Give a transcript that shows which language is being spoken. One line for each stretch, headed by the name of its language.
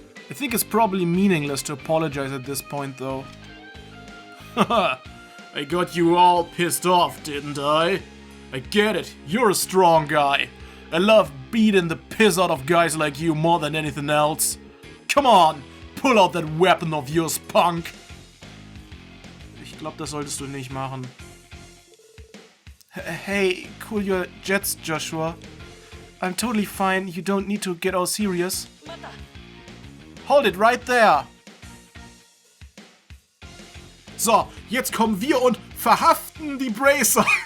English: I think it's probably meaningless to apologize at this point, though. Haha, I got you all pissed off, didn't I? I get it, you're a strong guy. I love beating the piss out of guys like you more than anything else. Come on, pull out that weapon of yours, punk.
German: Ich glaube, das solltest du nicht machen.
English: Hey, cool your jets, Joshua. I'm totally fine, you don't need to get all serious. Hold it right there!
German: So, jetzt kommen wir und verhaften die Bracer.